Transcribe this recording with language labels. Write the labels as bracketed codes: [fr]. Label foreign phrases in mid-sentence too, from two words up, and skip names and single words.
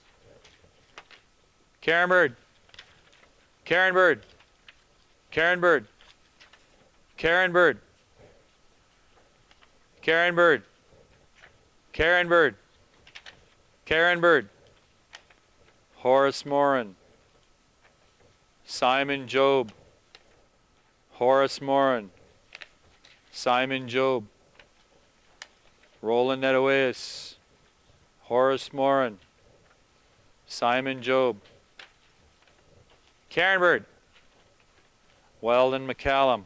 [en] Karen Bird. Karen Bird. Karen Bird. Karen Bird. Karen Bird. Karen Bird. Karen Bird. Horace Morin. Simon Job. Horace Morin. Simon Job. Roland Nedawis. Horace Morin. Simon Job. Karen Bird. Weldon McCallum.